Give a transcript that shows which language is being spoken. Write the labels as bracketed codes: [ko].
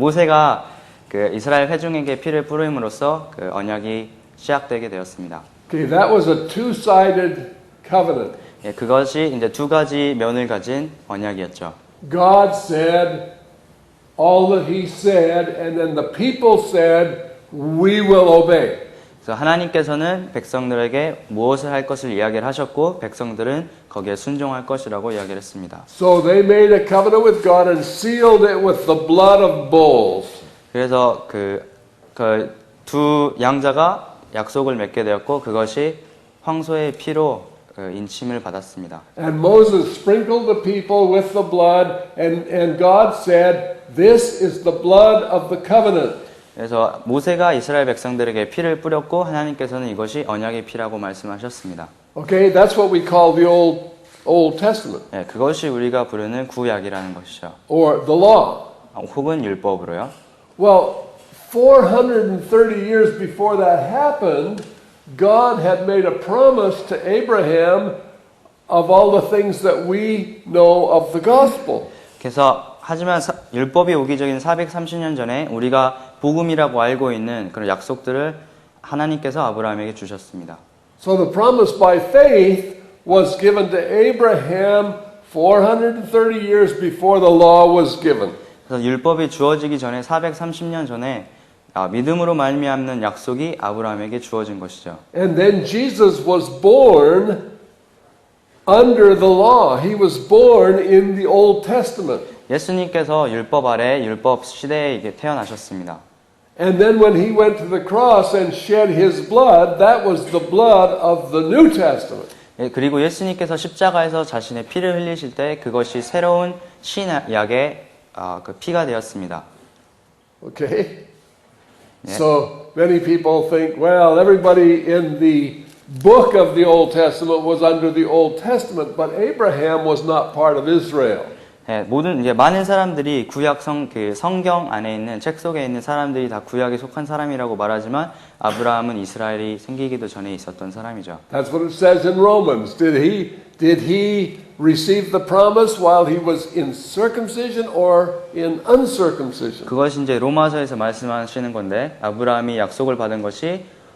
[ko] 모세가 그 이스라엘 회중에게 피를 뿌림으로써 그 언약이 시작되게 되었습니다. [en] Okay, that was a two-sided covenant. [ko] 예, 그것이 이제 두 가지 면을 가진 언약이었죠. [en] God said all that he said, and then the people said, we will obey. [ko] 그래서 하나님께서는 백성들에게 무엇을 할 것을 이야기를 하셨고 백성들은 거기에 순종할 것이라고 이야기를 했습니다. [en] So they made a covenant with God and sealed it with the blood of bulls. [ko] 그래서 그 두 양자가 약속을 맺게 되었고 그것이 황소의 피로 인침을 받았습니다. [en] And Moses sprinkled the people with the blood, and God said, this is the blood of the covenant. [ko] 그래서 모세가 이스라엘 백성들에게 피를 뿌렸고 하나님께서는 이것이 언약의 피라고 말씀하셨습니다. [en] Okay, that's what we call the Old Testament, [ko] 예, 그것이 우리가 부르는 구약이라는 것이죠. [en] or the law. [ko] 혹은 율법으로요. [en] Well, 430 years before that happened, God had made a promise to Abraham of all the things that we know of the gospel. [ko] 그래서 하지만 율법이 오기 전인 430년 전에 우리가 복음이라고 알고 있는 그런 약속들을 하나님께서 아브라함에게 주셨습니다. [en] So the promise by faith was given to Abraham 430 years before the law was given. [ko] 그래서 율법이 주어지기 전에 430년 전에 믿음으로 말미암는 약속이 아브라함에게 주어진 것이죠. [en] And then Jesus was born under the law. He was born in the Old Testament. [ko] 예수님께서 율법 아래 율법 시대에 이게 태어나셨습니다. [en] And then when he went to the cross and shed his blood, that was the blood of the New Testament. [ko] 예, 그리고 예수님께서 십자가에서 자신의 피를 흘리실 때 그것이 새로운 신약의 그 피가 되었습니다. [en] Okay? Yeah. So many people think, well, everybody in the book of the Old Testament was under the Old Testament, but Abraham was not part of Israel. [ko] 예, 많은 사람들이 구약 성경 안에 있는 책 속에 있는 사람들이 다 구약에 속한 사람이라고 말하지만 아브라함은 이스라엘이 생기기도 전에 있었던 사람이죠. [en] That's what it says in Romans. Did he receive the promise while he was in circumcision or in uncircumcision? [ko] 그것이 이제 로마서에서 말씀하시는 건데 아브라함이 약속을 받은 것이